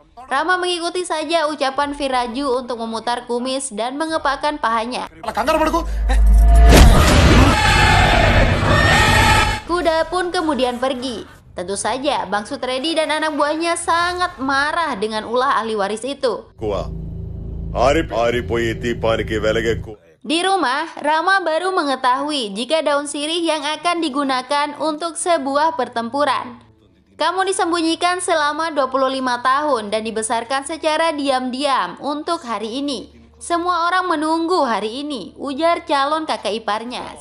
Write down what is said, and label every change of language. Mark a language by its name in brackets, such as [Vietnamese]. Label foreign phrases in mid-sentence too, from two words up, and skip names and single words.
[Indonesian] Rama mengikuti saja ucapan Viraju untuk memutar kumis dan mengepakkan pahanya. Kuda pun kemudian pergi. Tentu saja Bang Sutredi dan anak buahnya sangat marah dengan ulah ahli waris itu. [Telugu] ఆరిపోయే దీపానికి వెలగెక్కువ. [Indonesian] Di rumah, Rama baru mengetahui jika daun sirih yang akan digunakan untuk sebuah pertempuran. Kamu disembunyikan selama 25 tahun dan dibesarkan secara diam-diam untuk hari ini. Semua orang menunggu hari ini, ujar calon kakak iparnya.